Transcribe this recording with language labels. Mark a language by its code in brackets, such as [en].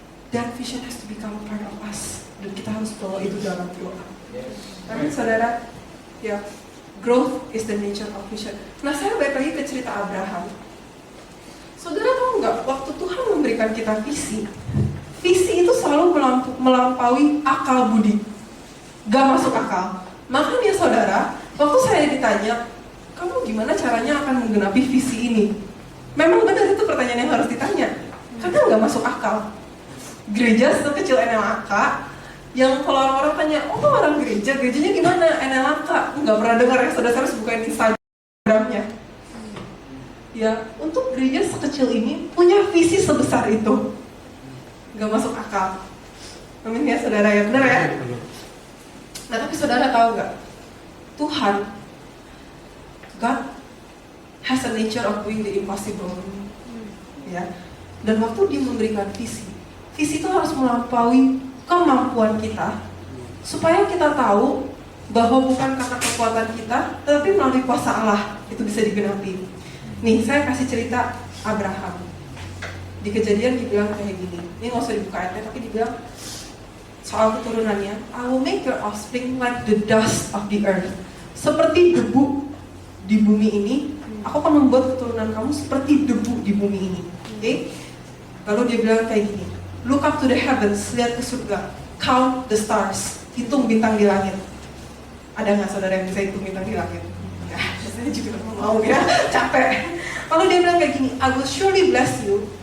[en] Dan vision has to become a part of us. [id] Dan kita harus bawa itu dalam doa. Amin, saudara. [en] Ya, growth is the nature of vision. [id] Nah, saya balik lagi ke cerita Abraham. Saudara tahu nggak, waktu Tuhan memberikan kita visi itu selalu melampaui akal budi. Gak masuk akal. Makanya saudara, waktu saya ditanya, kamu gimana caranya akan menggenapi visi ini? Memang benar itu pertanyaan yang harus ditanya, karena gak masuk akal. Gereja sekecil NLAK, yang kalau orang-orang tanya, oh orang gerejanya gimana? NLAK, nggak pernah dengar ya, saudara harus bukain Instagramnya. Ya, untuk gereja sekecil ini punya visi sebesar itu, nggak masuk akal. Amin ya saudara ya, benar ya? Nah tapi saudara tahu nggak? [en] Tuhan, God has a nature of doing the impossible. [id] Ya, dan waktu Dia memberikan visi itu harus melampaui kemampuan kita, supaya kita tahu bahwa bukan karena kekuatan kita, tetapi melalui kuasa Allah itu bisa digenapi. Nih, saya kasih cerita Abraham. Di Kejadian dibilang kayak gini. Ini nggak usah dibuka ayatnya, tapi dibilang soal keturunannya, [en] I will make your offspring like the dust of the earth. [id] Seperti debu di bumi ini, aku akan membuat keturunan kamu seperti debu di bumi ini. Oke? Lalu dia bilang kayak gini, [en] look up to the heavens, [id] lihat ke surga, [en] count the stars, [id] hitung bintang di langit. Ada nggak saudara yang bisa hitung bintang di langit? Ya, saya juga mau ya, capek. Lalu dia bilang kayak gini, [en] I will surely bless you.